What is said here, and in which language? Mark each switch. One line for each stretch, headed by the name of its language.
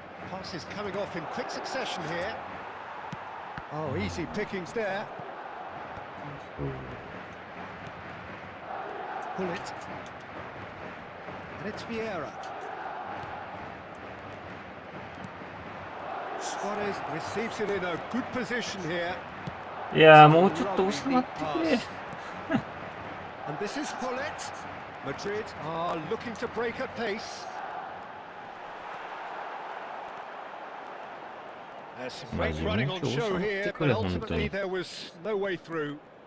English: Passes coming off in quick succession here. Oh, easy pickings there. Pull it. And it's Vieira. Suarez receives it in a good position here.
Japanese: いやー、もうちょっと収まってくれ。
English: And this is Pullet. Madrid are looking to break at pace. There's some great running on show here, but ultimately there was no way through.